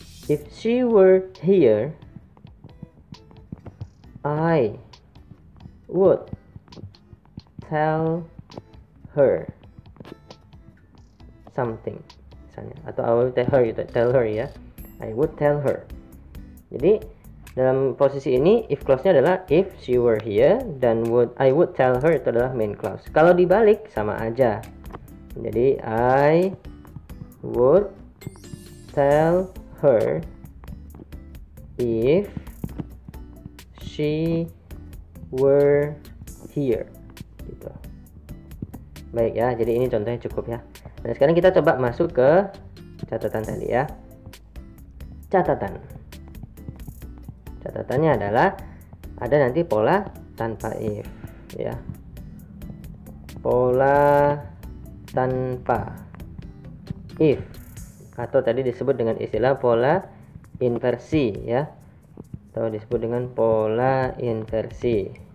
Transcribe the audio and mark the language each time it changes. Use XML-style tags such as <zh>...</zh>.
<en>If she were here, I would tell her something</en> <id>misalnya, atau</id> <en>I will tell her ya, I would tell her.</en> <id>Jadi dalam posisi ini if clause-nya adalah</id> <en>if she were here,</en> <id>dan</id> <en>I would tell her</en> <id>itu adalah main clause. Kalau dibalik sama aja, jadi</id> <en>I would tell her if she were here,</en> <id>gitu. Baik ya, jadi ini contohnya cukup ya. Nah, sekarang kita coba masuk ke catatan tadi ya. Catatannya adalah ada nanti pola tanpa if ya. Pola tanpa if, atau tadi disebut dengan istilah pola inversi ya, atau disebut dengan pola inversi.</id>